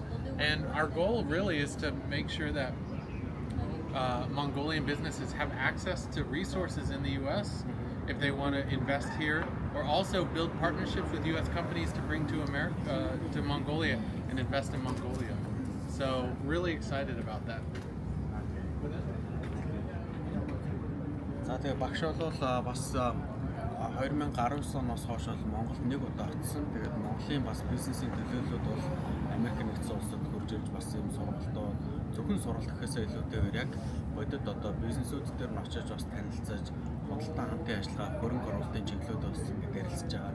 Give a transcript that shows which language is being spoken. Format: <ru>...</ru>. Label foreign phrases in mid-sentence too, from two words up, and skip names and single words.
<en>And our goal really is to make sure that Mongolian businesses have access to resources in the U.S. if they want to invest here, or also build partnerships with U.S. companies to bring to America, to Mongolia, and invest in Mongolia. So really excited about that.</en> <mn>За тэгээ багш бол бас 2019 оноос хойш бол Монголд нэг удаа очсон. Тэгээд Монголын бас бизнесийн төлөөллүүд бол Америк нэгдсэн улсад хурж ирж бас юм сургалтууд зөвхөн сургалт гэхээсээ илүүтэйгээр яг бодит одоо бизнесүүд дээр нь очиж бас танилцаж худалдаа хамтын ажиллагаа, хөрөнгө оруулалтын чиглэлүүд бас ингээд ярилцж байгаа.</mn>